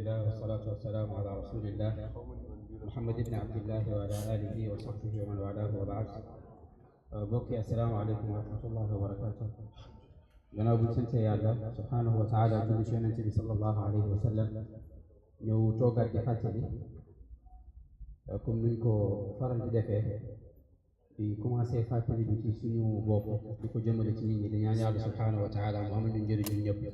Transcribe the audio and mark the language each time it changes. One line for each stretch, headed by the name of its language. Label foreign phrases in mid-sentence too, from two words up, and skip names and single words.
Arabic: والصلاة والسلام على رسول الله محمد بن عبد الله وعلى آله وصحبه ومن والاه وبعد.
Wolof: bokki
Arabic: السلام عليكم ورحمة الله وبركاته.
Wolof: gannaaw bu ñu sante yàlla
Arabic: سبحانه وتعالى
Wolof: julli ci yonente bi
Arabic: صلى الله عليه وسلم
Wolof: ñëw toogaat di fàttali comme nuñ ko faral di defee di commencé fàttali bi ci suñu bopp di ko jëmale ci nit ñi di ñaan yàlla
Arabic: سبحانه وتعالى
Wolof: mu amal ñu njëriñ ñun ñëpp.